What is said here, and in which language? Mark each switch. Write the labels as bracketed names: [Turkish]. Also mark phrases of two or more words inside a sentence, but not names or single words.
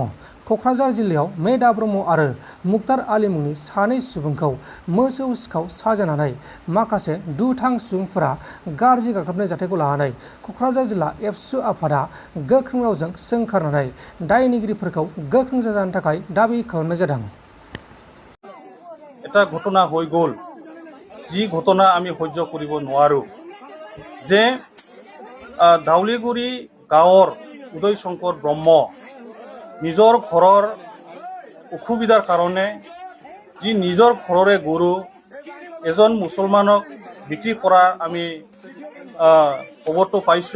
[Bodo] क'क्राझार जिल्लायाव मेधा ब्रह्म आरो मुक्तार आली मुंनि सानै सुबुंखौ मोसौ सिखाव साजायनानै माखासे दुथां सुबुंफोरा गाज्रि गाग्लोबनाय जाथायखौ लानानै क'क्राझार जिल्ला एबसु आफादा गोख्रों रावजों सोंखारनानै दायनिगिरिफोरखौ गोख्रों जाजानो थाखाय दाबि खालामनाय जादों। [Assamese] এটা ঘটনা হৈ গ'ল, যি ঘটনা আমি সহ্য কৰিব নোৱাৰো যে দাউলিগুৰি গাঁৱৰ উদয় শংকৰ ব্ৰহ্ম নিজৰ ঘৰৰ অসুবিধাৰ কাৰণে যি নিজৰ ঘৰৰে গৰু এজন মুছলমানক বিক্ৰী কৰা আমি খবৰটো পাইছোঁ।